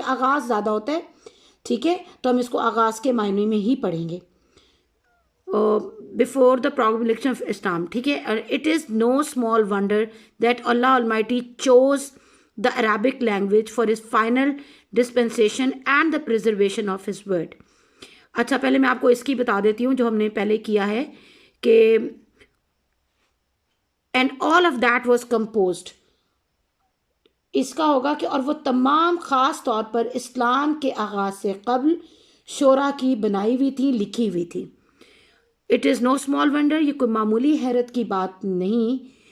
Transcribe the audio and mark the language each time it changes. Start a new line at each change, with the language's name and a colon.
Urdu: آغاز زیادہ ہوتا ہے. ٹھیک ہے. تو ہم اس کو آغاز کے معنی میں ہی پڑھیں گے.
English: before the promulgation of Islam.
Urdu: ٹھیک ہے.
English: It is no small wonder that Allah Almighty chose the Arabic language for his final dispensation and the preservation of his word.
Urdu: اچھا، پہلے میں آپ کو اس کی بتا دیتی ہوں جو ہم نے پہلے کیا ہے کہ
English: and all of that was composed.
Urdu: اس کا ہوگا کہ اور وہ تمام خاص طور پر اسلام کے آغاز سے قبل شعراء کی بنائی ہوئی تھی، لکھی ہوئی تھی.
English: it is no small wonder,
Urdu: یہ کوئی معمولی حیرت کی بات نہیں